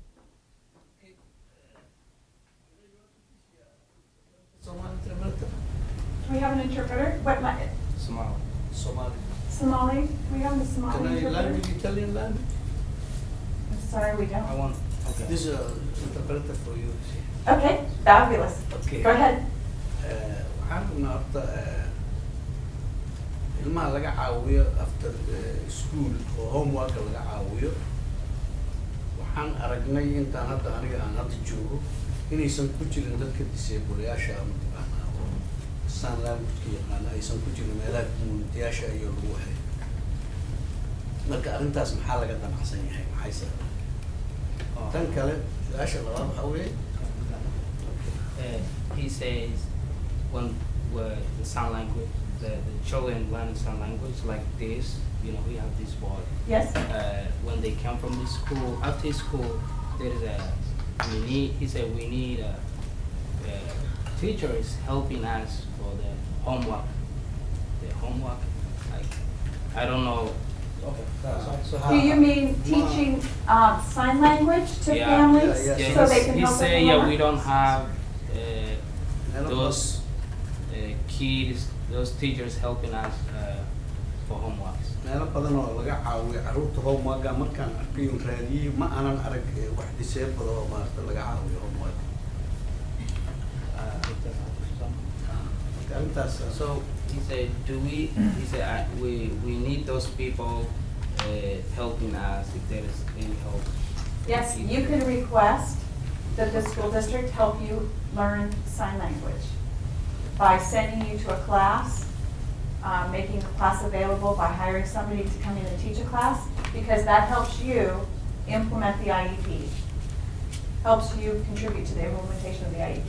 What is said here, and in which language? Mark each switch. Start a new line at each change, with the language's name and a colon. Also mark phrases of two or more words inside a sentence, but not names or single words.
English: Do we have an interpreter? What Somali. Somali? Do we have a Somali Can I interpreter? language, Italian language? I'm sorry, we I don't. want. Okay. This is an interpreter for you. Okay, fabulous. Okay. Go ahead.
Somali: Waxaan rabnaa horta ilmaha laga caawiyo
English: after school
Somali: oo homework laga caawiyo. Waxaan aragnay intaan hadda aniga aan hadda joogo inaysan ku jirin dadka disableyaasha ama
English: sign language
Somali: yaqaana aysan ku jirin meelaha communityyaasha iyo lagu waxay. Marka arrintaas maxaa laga damacsan yahay? Maxay sababay? Tan kale su-aasha labaad waxaa weeye.
English: He says when the sign language, the children learn sign language like this, you know, we have this boy. Yes. When they come from the school, after school, there is he said we need teachers helping us for the homework. Like, I don't know. Okay. Do you mean teaching sign language to families yeah. so they can He help said, with yeah, homework? we don't have those kids, those teachers helping us for homeworks.
Somali: meelo badan oo laga caawiyo carruurta homework markaan arkay un raadiyey ma aanan arag wax disable oo maarata laga caawiyo homework.
English: So he said, we need those people helping us if there is any help. Yes, you can request that the school district help you learn sign language by sending you to a class, making the class available, by hiring somebody to come in and teach a class, because that helps you implement the IEP, helps you contribute to the implementation of the IEP.